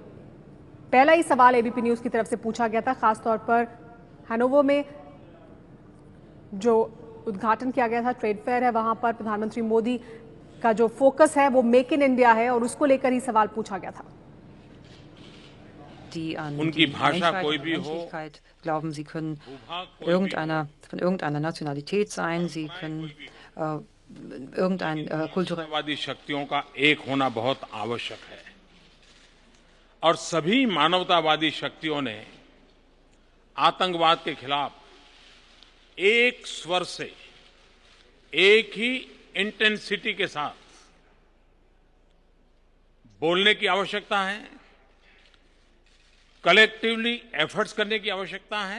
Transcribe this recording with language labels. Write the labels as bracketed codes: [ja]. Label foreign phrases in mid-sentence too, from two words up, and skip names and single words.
[hi] पहला ही सवाल एबीपी न्यूज की तरफ से पूछा गया था, खासतौर पर हैनोवर में जो उद्घाटन किया गया था, [en] trade fair [hi] है, वहां पर प्रधानमंत्री मोदी का जो फोकस है वो मेक इन इंडिया है और उसको लेकर ही सवाल पूछा गया था। उनकी भाषा कोई भी हो, [de] glauben, sie können von irgendeiner Nationalität sein, sie können irgendein [hi] मानवतावादी शक्तियों का एक होना बहुत आवश्यक है और सभी मानवतावादी शक्तियों ने आतंकवाद के खिलाफ एक स्वर से, एक ही इंटेंसिटी के साथ बोलने की आवश्यकता है, [en] collectively efforts [hi] करने की आवश्यकता है।